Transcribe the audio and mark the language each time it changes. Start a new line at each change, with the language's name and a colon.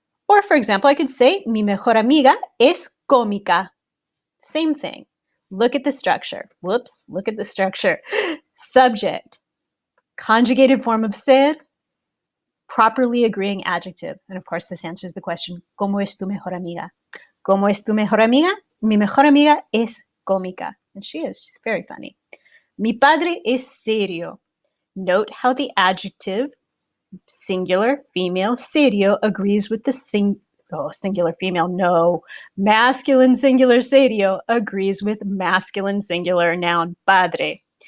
English: Or for example, I could say,
Spanish: mi mejor amiga es cómica.
English: Same thing. Look at the structure. Whoops, look at the structure. Subject, conjugated form of ser, properly agreeing adjective. And of course, this answers the question,
Spanish: ¿Cómo es tu mejor amiga? ¿Cómo es tu mejor amiga? Mi mejor amiga es cómica.
English: And she is. She's very funny.
Spanish: Mi padre es serio.
English: Note how the adjective, singular, female, serio, agrees with the singular, female, no. Masculine, singular, serio, agrees with masculine, singular, noun, padre.